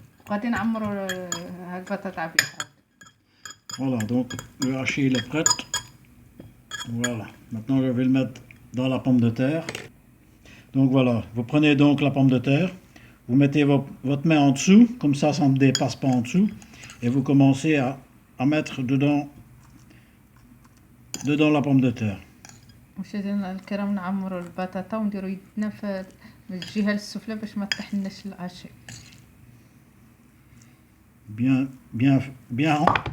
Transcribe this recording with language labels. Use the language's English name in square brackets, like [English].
[Arabic] غادي نعمروا هاد البطاطا بها. [French] Voilà, donc le hachis il est prêt. Voilà, maintenant je vais le mettre dans la pomme de terre. Donc voilà, vous prenez donc la pomme de terre, vous mettez votre main en dessous, comme ça ne dépasse pas en dessous, et vous commencez à mettre dedans la pomme de terre. [Arabic] مشاهدينا الكرام نعمروا البطاطا ونديروا يدنا في الجهه السفلى باش ما تطيحلناش العشاء.